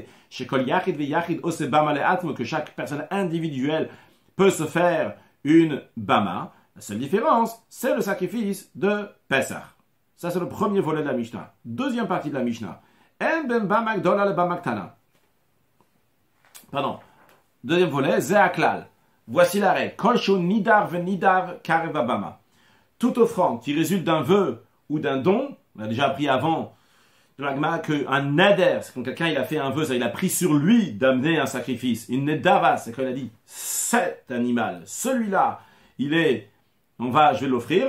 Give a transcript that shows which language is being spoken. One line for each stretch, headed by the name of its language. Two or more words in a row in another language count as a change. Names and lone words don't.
Hebrew: Chez כל יחיד ויחיד עושה במה לעצמו,
French: que chaque personne individuelle peut se faire une Bama. La seule différence, c'est le sacrifice de Pesach. Ça, c'est le premier volet de la Mishnah. Deuxième partie de la Mishnah.
Hebrew: אין בין במה גדולה לבמה קטנה.
French: Pardon. Deuxième volet, Zeaklal. Voici la règle.
Hebrew: כלשהו נידר ונידר קרבה במה.
French: Toute offrande qui résulte d'un vœu ou d'un don, on a déjà appris avant de la Gemara qu'un neder, c'est quand quelqu'un il a fait un vœu, ça, il a pris sur lui d'amener un sacrifice. Une nedava, c'est quand il a dit cet animal, celui-là, je vais l'offrir.